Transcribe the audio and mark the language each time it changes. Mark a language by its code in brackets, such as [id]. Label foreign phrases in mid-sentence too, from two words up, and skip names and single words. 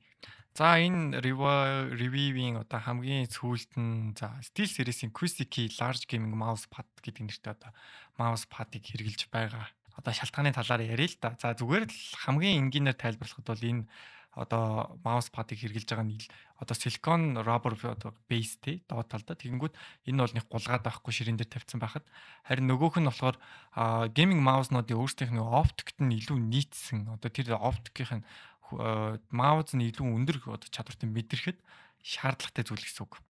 [mn] За энэ review-ийн одоо хамгийн сүүлд нь за Steel Series-ийн QCK Large Gaming [en] Mouse Pad [mn] гэдэг нэртэй одоо mouse pad-ыг хэрэгжилж байгаа. Одоо шалтгааны талаар яриа л да. За зүгээр л хамгийн энгийнээр тайлбарлахад бол энэ одоо [en] mouse pad- [mn] ыг хэрэгжилж байгаа нь одоо [en] silicon rubber [mn] одоо baseтэй доод талдаа тэгэнгүүт энэ бол нэг гулгаад байхгүй ширээн дээр тавьсан байхад харин нөгөөх нь болохоор [en] gaming mouse- [mn] нуудын өөрсдийнх нь оптикт нь илүү нийцсэн одоо тэр оптикийн mouse нь илүү өндөр одоо чадвартай мэдрэхэд шаардлагатай зүйл гэсэн үг.